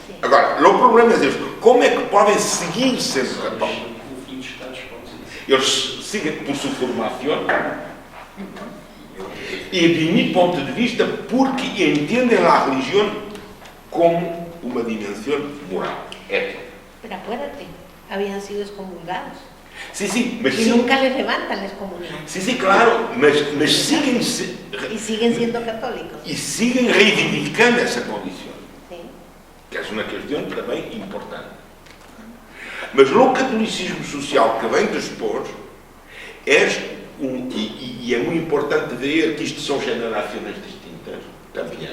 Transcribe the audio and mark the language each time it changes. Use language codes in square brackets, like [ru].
[pt] Agora, o problema é este. Como é que podem seguir sendo católicos? o fim dos Estados Unidos. Eles seguem por sua formação e, de meu ponto de vista, porque entendem a religião como uma dimensão moral, ética. [es] Pero acuérdate, habían sido excomulgados. [pt] Sim, mas [es] Y nunca les levantan la excomunión. [pt] sim, claro, mas seguem [es] Y siguen siendo católicos. [pt] e seguem reivindicando essa condição, [es] ¿Sí? [pt] que é uma questão também importante. Mas o catolicismo social que vem depois é e é muito importante ver que isto são gerações distintas também,